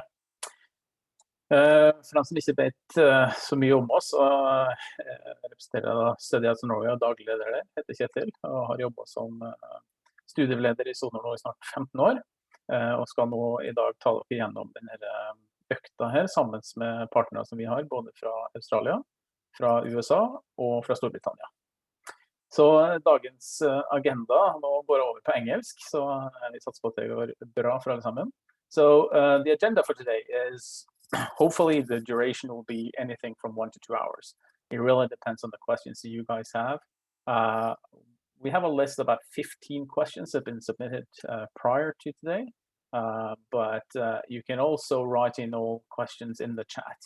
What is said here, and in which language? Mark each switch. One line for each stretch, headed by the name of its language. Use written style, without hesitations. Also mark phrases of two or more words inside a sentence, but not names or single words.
Norwegian: For dem som ikke vet så mye om oss, så representerer jeg da Outside Norway og daglig leder der, heter Kjetil, og har jobbet som studieleder i SONOR nå i snart 15 år, og skal nå i dag ta dere gjennom denne økta her, sammen med partnere som vi har, både fra Australia, fra USA og fra Storbritannia. Så dagens agenda, nå går jeg over på engelsk, så jeg satser på at det går bra for alle sammen.
English: So the agenda for today is hopefully the duration will be anything from 1 to 2 hours. It really depends on the questions that you guys have. We have a list of about 15 questions that have been submitted prior to today, but you can also write in all questions in the chat.